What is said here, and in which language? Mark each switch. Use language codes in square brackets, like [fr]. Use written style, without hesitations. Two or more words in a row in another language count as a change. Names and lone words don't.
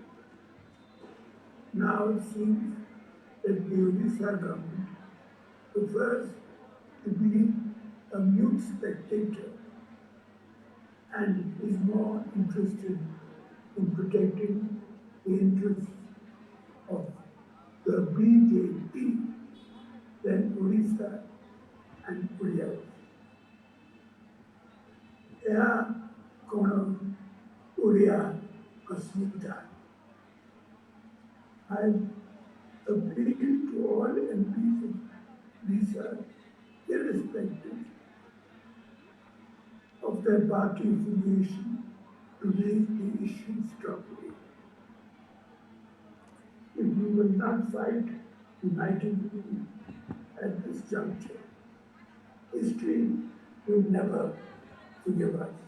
[en] Now it seems that the Odisha government prefers to be a mute spectator and is more interested in protecting the interests of the BJP than Odisha and Odia. [or] ଏହା କ'ଣ ଓଡ଼ିଆ ଅସ୍ମିତା? [en] I appeal to all MPs of Odisha, irrespective of their party affiliation, to raise the issue strongly. If we will not fight unitedly at this juncture, history will never forgive us.